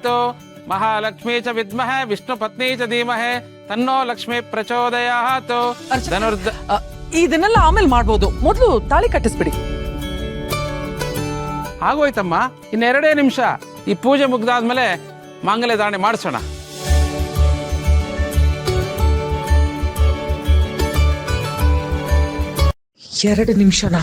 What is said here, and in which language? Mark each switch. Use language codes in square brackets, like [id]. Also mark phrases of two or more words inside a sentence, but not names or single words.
[sa] महालक्ष्मी च विद्महे विष्णुपत्नी च धीमहि तन्नो लक्ष्मी प्रचोदयात्. [kn] ಇದನ್ನೆಲ್ಲ ಆಮೇಲೆ ಮಾಡ್ಬೋದು, ಮೊದಲು ತಾಳಿ ಕಟ್ಟಿಸ್ಬಿಡಿ. ಆಗೋಯ್ತಮ್ಮ, ಇನ್ನೆರಡೇ ನಿಮಿಷ. ಈ ಪೂಜೆ ಮುಗ್ದಾದ್ಮೇಲೆ ಮಾಂಗಲ್ಯ ಧಾರಣೆ ಮಾಡಿಸೋಣ. ಎರಡು ನಿಮಿಷನಾ?